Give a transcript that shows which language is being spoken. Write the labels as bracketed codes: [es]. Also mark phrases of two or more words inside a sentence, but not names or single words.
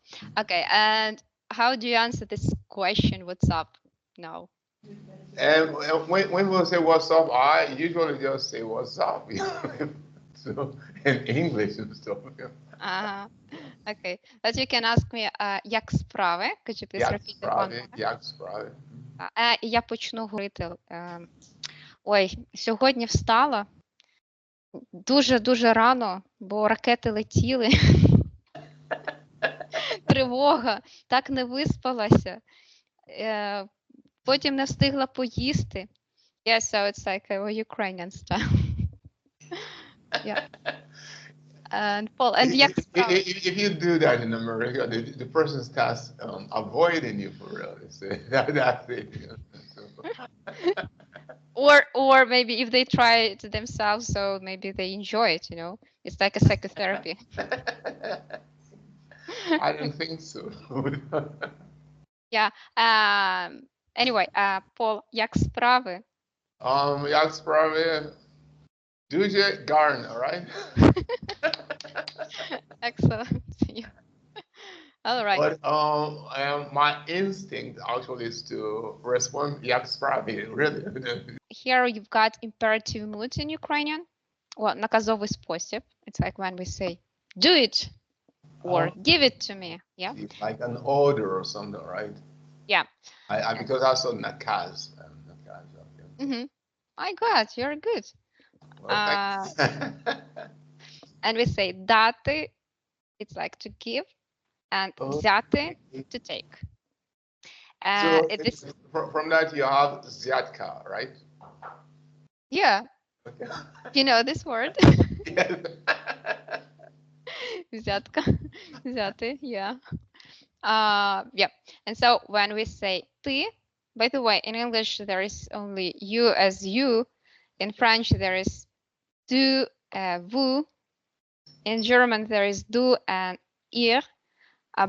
[en] Okay, and how do you answer this question? What's up? No. And when we say what's up, I usually just say what's up. So in English and stuff. Ага. Okay. But you can ask me, [uk] як справи? [en] Could you please [uk] Як [en] repeat it one [uk] справи, [en] more? [uk] як справи. Я почну говорити. Ой, сьогодні встала дуже-дуже рано, бо ракети летіли. Тривога, так не виспалася. Потім не встигла поїсти. [en] Yeah, so it's like a Ukrainian style. Yeah. And Paul, and [uk] як справи? [en] If you do that in America, the person starts avoiding you for real. That's it. Or maybe if they try it themselves, so maybe they enjoy it, you know? It's like a psychotherapy. I don't think so. Yeah. Anyway, Paul, [uk] як справи? Як справи? Дуже гарно, [en] right? Excellent. Yeah. All right. But my instinct actually is to respond [uk] як справи, [en] really. Here you've got imperative mood in Ukrainian. Well, [uk] наказовий спосіб. [en] It's like when we say, do it or give it to me. Yeah. It's like an order or something, right? Yeah. Because I saw nakaz. Okay. Mm-hmm. My God, you're good. Well, And we say дати, it's like to give, and взяти, to take. So from that you have zyatka, right? Yeah. Okay. You know this word? Yes. [uk] Взятка, взяти, [en] yeah. Yeah. And so when we say ты, by the way, in English there is only you as you. In French there is [fr] tu, vous. [en] In German there is du and ihr. Really?